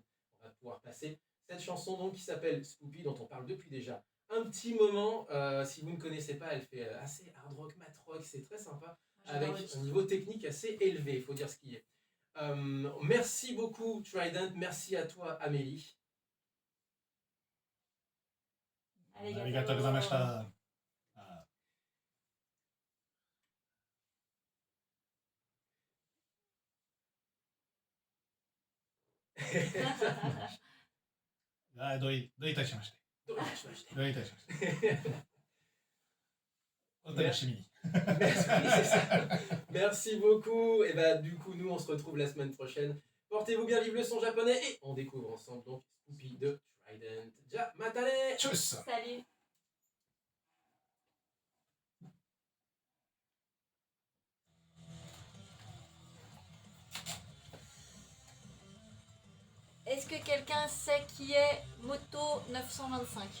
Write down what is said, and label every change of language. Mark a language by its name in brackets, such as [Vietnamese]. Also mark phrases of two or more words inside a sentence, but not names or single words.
[French] On va pouvoir passer cette chanson donc, qui s'appelle Spoopy, dont on parle depuis déjà un petit moment. Si vous ne connaissez pas, elle fait assez hard rock, mat rock, c'est très sympa, avec un niveau technique assez élevé, il faut dire ce qui est. Merci beaucoup Trident, merci à toi Amélie. [Japanese] ありがとうございました。どういたしまして。どういたしまして。どういたしまして。お楽しみに。 [French] Merci beaucoup. Et bah du coup nous on se retrouve la semaine prochaine. Portez-vous bien, vive le son japonais et on découvre ensemble donc Spoopy de Trident. [Japanese] じゃまたね. [French] Tchuss. Salut. Est-ce que quelqu'un sait qui est Moto 925?